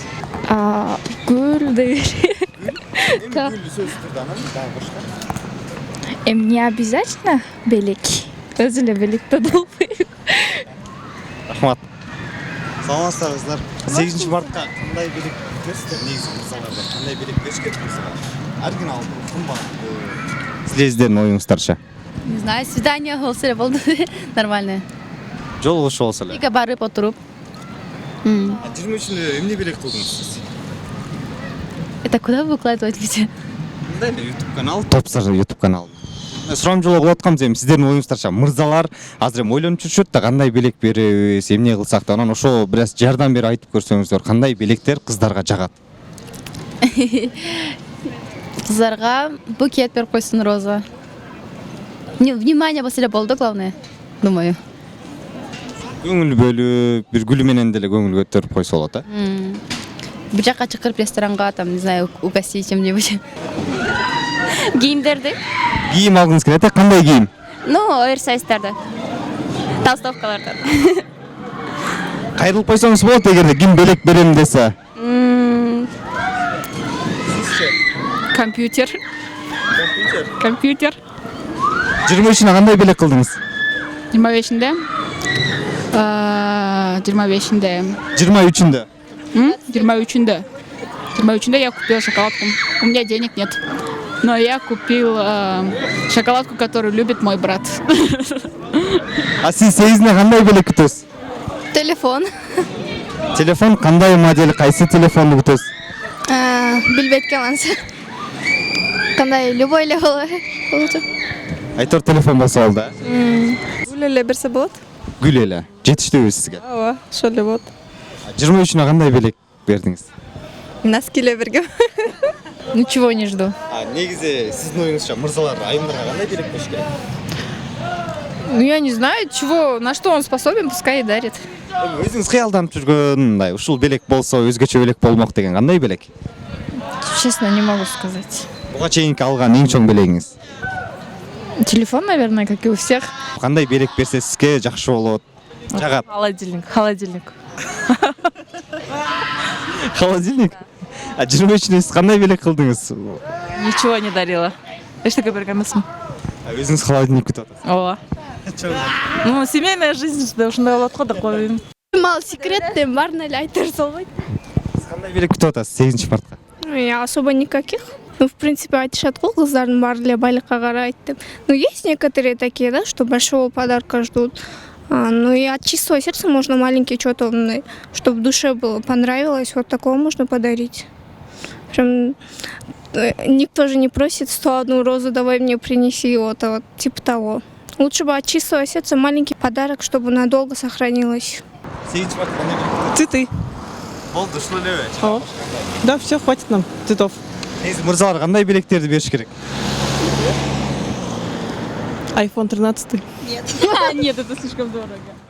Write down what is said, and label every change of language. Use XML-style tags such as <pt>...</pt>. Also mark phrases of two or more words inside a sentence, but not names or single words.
<ky>Гүл деген.</ky> <ru>Не обязательно</ru> <ky>белек. Өзү эле белекте болбойт. Рахмат. Саламатсыздар. 8 мартка кандай белек күтөсүздөр? Негизи мырзалардан кандай белек бериш керек мырзалар? Оригиналдуу, кымбат. Сиздердин оюңуздарча.</ky> <ru>Не знаю, свидание</ru> <ky>болсо эле болду. Нормально. Жолугушуу болсо эле. Бирге барып отуруп. 23-үндө эмне белек кылдыңыз сиз?</ky> <ru>Это куда вы выкладываете видео?</ru> <ky>Мындай эле YouTube канал, Топсар YouTube канал. Сурам жолу кылып аткам, сиздердин оюңуздарча мырзалар азыр эми ойлонуп жүрүшөт да, кандай белек беребиз, эмне кылсак да, анан ошо бир аз жардам берип айтып көрсөңүздөр, кандай белектер кыздарга жагат? Кыздарга букет берип койсун, роза. Внимание болсо эле болду,</ky> <ru>главное, думаю.</ru> <ky>көңүл бөлүп бир гүл менен деле көңүл көтөрүп койсо болот а. Бир жака чакырып ресторанга</ky> <ru>там, не знаю, угостить чем-нибудь.</ru> <ky>Кийимдерди. Кийим алгыңыз келет а? Кандай кийим? Ну, оверсайздарды. Толстовкаларды. Кайрылып койсоңуз болот эгерде ким белек берем десе. Компьютер. Компьютер. 23-үнө кандай белек кылдыңыз? 25-inde. 25-inde. 23-үндө.</ky> <ru>23-inde. 23-inde я купила шоколадку. У меня денег нет. Но я купил шоколадку, которую любит мой брат.</ru> <ky>А сиз 8-ине кандай белек күтөсүз? Телефон. Телефон кандай модель, кайсы телефонду күтөсүз? Билбейт экенмин. Кандай любой эле болчу. Айтор телефон болсо болду а? Гүл эле берсе болот. Гүл эле. Жетиштүүбү сизге? Ооба, ошол эле болот. 23-үнө кандай белек бердиңиз? Носки эле бергем.</ky> <ru>Ничего не жду.</ru> <ky>Негизи сиздин оюңузча мырзалар айымдарга кандай белек бериш керек?</ky> <ru>Ну, я не знаю, чего, на что он способен, пускай и дарит.</ru> <ky>Өзүңүз кыялданып жүргөн мындай ушул белек болсо өзгөчө белек болмок деген кандай белек?</ky> <ru>Честно, не могу сказать.</ru> <ky>Буга чейинки алган эң чоң белегиңиз?</ky> <ru>Телефон, наверное, как и у всех.</ru> <ky>Кандай белек берсе сизге жакшы болот? Жагат. Холодильник. Холодильник? А 23-үнө сиз кандай белек кылдыңыз?</ky> <ru>Ничего не дарила.</ru> <ky>Эчтеке берген эмесмин. Өзүңүз холодильник күтүп атасыз. Ооба.</ky> <ru>Ну, семейная жизнь,</ru> <ky>ушундай болот го, да коеюн. Мал секреттен барын эле айтып салбайт. Сиз кандай белек күтүп атасыз 8-мартка?</ky> <ru>Особо никаких. Ну, в принципе,</ru> <ky>айтышат го, кыздардын баары эле байлыкка карайт деп.</ky> <ru>Ну, есть некоторые такие, да, что большого подарка ждут. Ну и от чистого сердца можно маленький что-то, чтобы в душе было понравилось, вот такого можно подарить. Прям никто же не просит 101 розу, давай мне принеси, вот типа того. Лучше бы от чистого сердца маленький подарок, чтобы надолго сохранилось.</ru> <ky>8-мартка кандай белек күтүп</ky> <ru>Цветы.</ru> <ky>болду, ушул элеби?</ky> <ru>Да, все, хватит нам цветов.</ru> <ky>Негизи мырзалар кандай белектерди бериш керек? iPhone 13.</ky> <ru>Нет, это слишком дорого.</ru>